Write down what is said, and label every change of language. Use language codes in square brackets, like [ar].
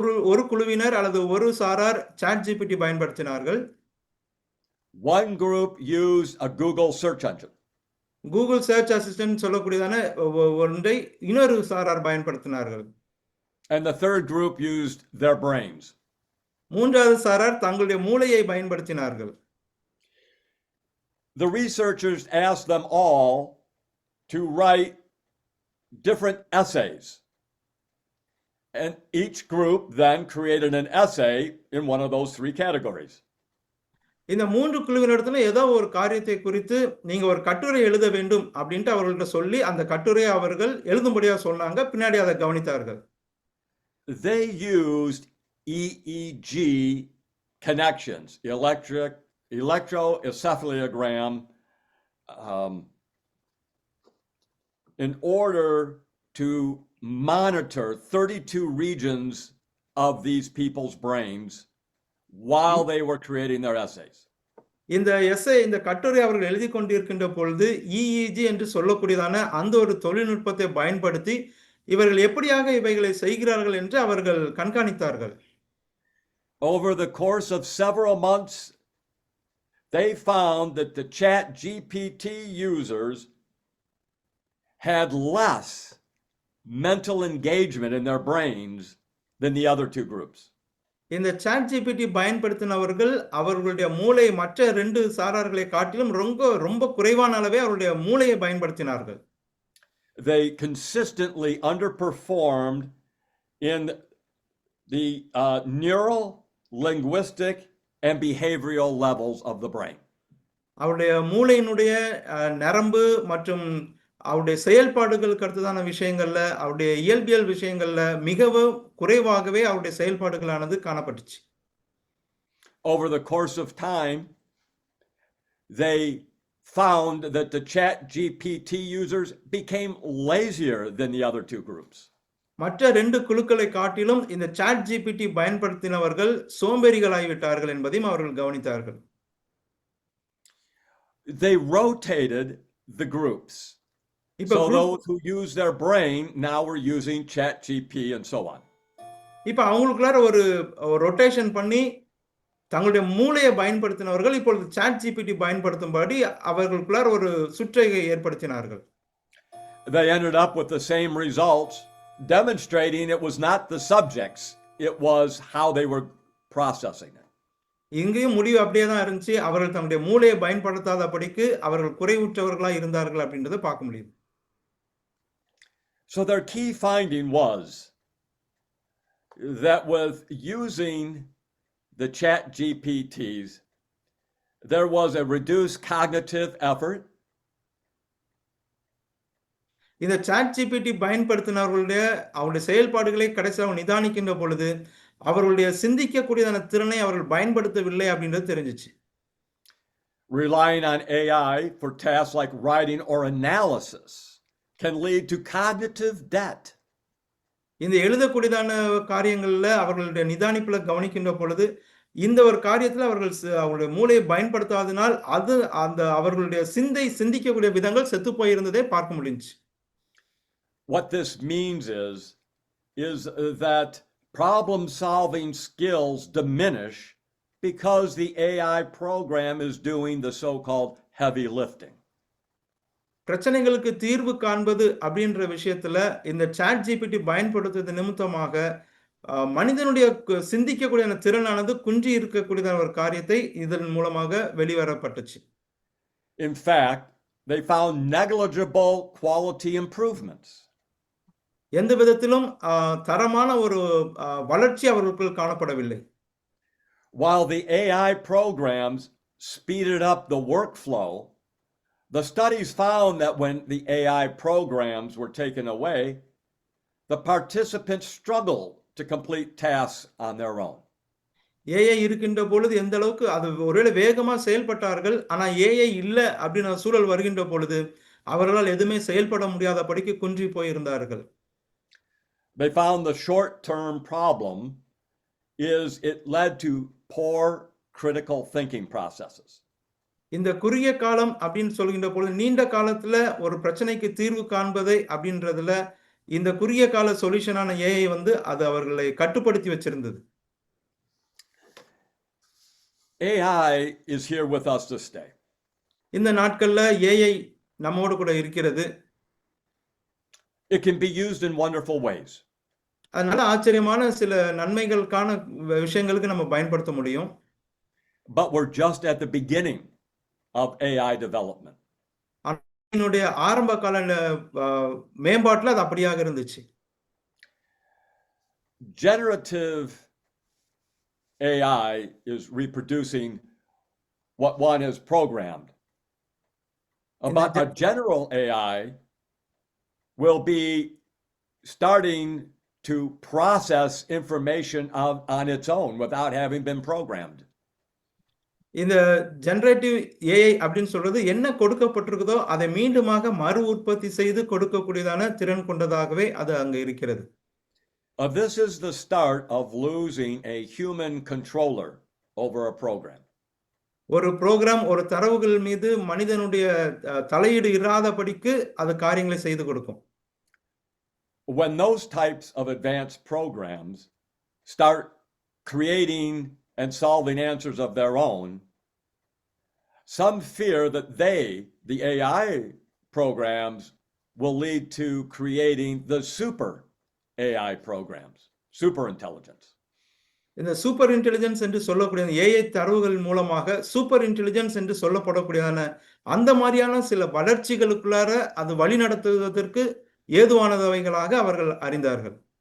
[ta] ஒரு குழுவினர் அல்லது ஒரு சாரார் சாட் ஜிபிடி பயன்படுத்தினார்கள். [en] One group used a Google search engine. [ta] Google search assistant சொல்லக்கூடியதான ஒன்றை இன்னொரு சாரார் பயன்படுத்தினார்கள். [en] And the third group used their brains. [ta] மூன்றாவது சாரார் தங்களுடைய மூளையை பயன்படுத்தினார்கள். [en] The researchers asked them all to write different essays. And each group then created an essay in one of those 3 categories. [ta] இந்த 3 குழுவினரிடத்துல ஏதோ ஒரு காரியத்தை குறித்து நீங்க ஒரு கட்டுரை எழுத வேண்டும் அப்படின்ட்டு அவர்கள்ட்ட சொல்லி அந்த கட்டுரையை அவர்கள் எழுதும்படியா சொன்னாங்க. பின்னாடி அதை கவனித்தார்கள். [en] They used EEG connections, electroencephalogram, in order to monitor 32 regions of these people's brains while they were creating their essays. [ta] இந்த கட்டுரை அவர்கள் எழுதி கொண்டிருக்கின்ற பொழுது EEG என்று சொல்லக்கூடியதான அந்த ஒரு தொழில்நுட்பத்தை பயன்படுத்தி இவர்கள் எப்படியாக இவைகளை செய்கிறார்கள் என்று அவர்கள் கண்காணித்தார்கள். [en] Over the course of several months, they found that the Chat GPT users had less mental engagement in their brains than the other two groups. [ta] இந்த சாட் ஜிபிடி பயன்படுத்தினவர்கள் அவர்களுடைய மூளை மற்ற 2 சாரார்களை காட்டிலும் ரொம்ப ரொம்ப குறைவான அளவே அவருடைய மூளையை பயன்படுத்தினார்கள். [en] They consistently underperformed in the neural, linguistic, and behavioral levels of the brain. [ta] அவருடைய மூளையினுடைய நரம்பு மற்றும் அவருடைய செயல்பாடுகளுக்கு அடுத்ததான விஷயங்கள்ல அவருடைய இயல்பியல் விஷயங்கள்ல மிகவும் குறைவாகவே அவருடைய செயல்பாடுகளானது காணப்பட்டுச்சு. [en] Over the course of time, they found that the Chat GPT users became lazier than the other two groups. [ta] மற்ற 2 குழுக்களை காட்டிலும் இந்த சாட் ஜிபிடி பயன்படுத்தினவர்கள் சோம்பேறிகளாகிவிட்டார்கள் என்பதையும் அவர்கள் கவனித்தார்கள். [en] They rotated the groups. [ta] இப்ப [en] So group- those who use their brain now were using Chat GPT and so on. [ta] இப்ப அவங்களுக்குள்ளார ஒரு rotation பண்ணி தங்களுடைய மூளையை பயன்படுத்தினவர்கள் இப்பொழுது சாட் ஜிபிடி பயன்படுத்தும்படி அவர்களுக்குள்ளார ஒரு சுற்றை ஏற்படுத்தினார்கள். [en] They ended up with the same results, demonstrating it was not the subjects, it was how they were processing it. [ta] இங்கேயும் முடிவு அப்படியே தான் இருந்துச்சு. அவர்கள் தங்களுடைய மூளையை பயன்படுத்தாதபடிக்கு அவர்கள் குறைவுற்றவர்களா இருந்தார்கள் அப்படின்றத பார்க்க முடியுது. [en] So their key finding was that with using the Chat GPTs, there was a reduced cognitive effort, [ta] இந்த சாட் ஜிபிடி பயன்படுத்தினவர்களுடைய அவருடைய செயல்பாடுகளை கடைசியாக நிதானிக்கின்ற பொழுது அவர்களுடைய சிந்திக்கக்கூடியதான திறனை அவர்கள் பயன்படுத்தவில்லை அப்படின்றது தெரிஞ்சிச்சு. [en] relying on AI for tasks like writing or analysis can lead to cognitive debt. [ta] இந்த எழுதக்கூடியதான காரியங்கள்ல அவர்களுடைய நிதானிப்புல கவனிக்கின்ற பொழுது இந்த ஒரு காரியத்துல அவர்கள் அவருடைய மூளையை பயன்படுத்தாதனால் அது அந்த அவர்களுடைய சிந்திக்கக்கூடிய விதங்கள் செத்து போயிருந்ததை பார்க்க முடிஞ்சுச்சு. [en] What this means is that problem solving skills diminish because the AI program is doing the so-called heavy lifting. [ta] பிரச்சனைகளுக்கு தீர்வு காண்பது அப்படின்ற விஷயத்துல இந்த சாட் ஜிபிடி பயன்படுத்துவது நிமித்தமாக மனிதனுடைய சிந்திக்கக்கூடிய திறனானது குன்றி இருக்கக்கூடியதான ஒரு காரியத்தை இதன் மூலமாக வெளிவரப்பட்டுச்சு. [en] In fact, they found negligible quality improvements. [ta] எந்த விதத்திலும் தரமான ஒரு வளர்ச்சி அவர்களுக்குள் காணப்படவில்லை. [en] While the AI programs speeded up the workflow, the studies found that when the AI programs were taken away, the participants struggled to complete tasks on their own. [ta] AI இருக்கின்ற பொழுது எந்த அளவுக்கு அது ஒருவேளை வேகமா செயல்பட்டார்கள், ஆனா ஏஐ இல்ல அப்படின்னு சூழல் வருகின்ற பொழுது அவர்களால் எதுவுமே செயல்பட முடியாதபடிக்கு குன்றி போயிருந்தார்கள். [en] They found the short-term problem is it led to poor critical thinking processes. [ta] இந்த குறுகிய காலம் அப்படின்னு சொல்கின்ற பொழுது நீண்ட காலத்துல ஒரு பிரச்சனைக்கு தீர்வு காண்பதை அப்படின்றதுல இந்த குறுகிய கால சொல்யூஷனான ஏஐ அது அவர்களை கட்டுப்படுத்தி வச்சிருந்தது. [en] AI is here with us to stay. [ta] இந்த நாட்கள்ல ஏஐ நம்மோடு கூட இருக்கிறது. [en] It can be used in wonderful ways. [ta] அதனால ஆச்சரியமான சில நன்மைகளுக்கான விஷயங்களுக்கு நம்ம பயன்படுத்த முடியும். [en] But we're just at the beginning of AI development. [ta] அதனுடைய ஆரம்ப கால மேம்பாட்டுல அது அப்படியாக இருந்துச்சு. [en] Generative AI is reproducing what one has programmed. But a general AI will be starting to process information on its own without having been programmed. [ta] இந்த generative AI அப்படின்னு சொல்றது என்ன கொடுக்கப்பட்டிருக்குதோ அதை மீண்டுமாக மறு உற்பத்தி செய்து கொடுக்கக்கூடியதான திறன் கொண்டதாகவே அது அங்க இருக்கிறது. [en] This is the start of losing a human controller over a program. [ta] ஒரு ப்ரோக்ராம் ஒரு தரவுகள் மீது மனிதனுடைய தலையீடு இராதபடிக்கு அது காரியங்களை செய்து கொடுக்கும். [en] When those types of advanced programs start creating and solving answers of their own, some fear that the AI programs, will lead to creating the super AI programs, super intelligence. [ta] இந்த சூப்பர் இன்டெலிஜென்ஸ் என்று சொல்லக்கூடிய AI தரவுகள் மூலமாக super intelligence என்று சொல்லப்படக்கூடியதான அந்த மாதிரியான சில வளர்ச்சிகளுக்குள்ளார அது வழி நடத்துவதற்கு ஏதுவானவைகளாக அவர்கள் அறிந்தார்கள்.